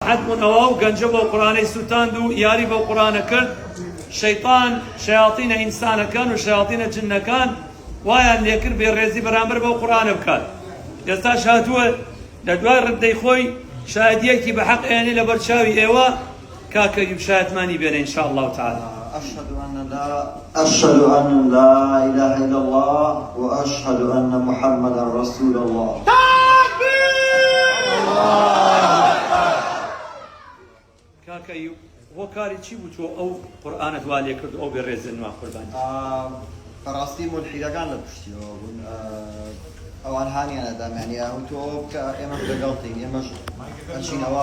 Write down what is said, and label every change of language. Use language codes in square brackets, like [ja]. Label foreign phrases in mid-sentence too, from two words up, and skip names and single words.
[ckb] ناراحت بوون ئەوە و گەنجە بۆ قورآنەی سوتاند و یاری بۆ قورآنە کرد شەیطان شەیاطینە ئینسانەکان و شەیاطینە جنەکان وایان لێکرد بێڕێزی بەرامبەر بۆ قورآنە بکات ئێستاش هاتووە لە دوای ڕدەی خۆی شایەتیەکی بە حەق ئێنێ لە بەرچاوی ئێوە کاکە ئەیوب شایەتمانی بێنە [ar] ئینشاءالله تعالى. أشهد أن لا إله إلا الله وأشهد أن محمدا رسول الله. [ckb] کاکە ئەیوب هۆ کاری چی بوو تۆ ئەو قورئانت وا لێ کرد ئەو بێڕێزن وا قوربانی؟ بەڕاستی مولحیدەکان لە پشتیەوە بوون ئەوان هانیانەدام یعنی ئەو کە ئێمە لەگەڵتین ئێمەش ئەچینەوە